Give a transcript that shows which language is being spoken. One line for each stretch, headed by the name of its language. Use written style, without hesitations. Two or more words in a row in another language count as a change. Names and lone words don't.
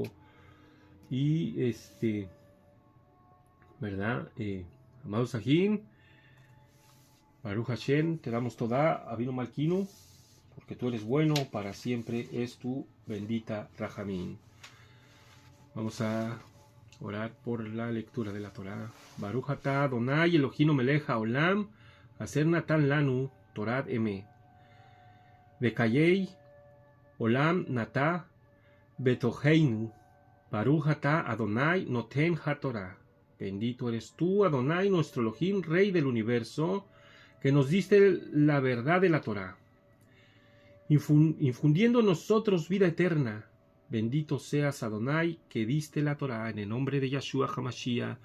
Spanish: Y ¿verdad? Amados Sahim,
Hebrew: ברוך השם,
Spanish: te damos toda,
Hebrew: אבינו מלכנו,
Spanish: porque tú eres bueno, para siempre es tu bendita Rahamín. Vamos a orar por la lectura de la Torah.
Hebrew: ברוך אתה אדוני אלוהינו מלך העולם אשר נתן לנו תורת אמת. וחיי עולם נטע בתוכנו. ברוך אתה אדוני נותן התורה.
Spanish: Bendito eres tú, Adonai, nuestro Elohim, Rey del universo, que nos diste la verdad de la Torah, infundiendo en nosotros vida eterna. Bendito seas Adonai, que diste la Torah en el nombre de Yahshua HaMashiach.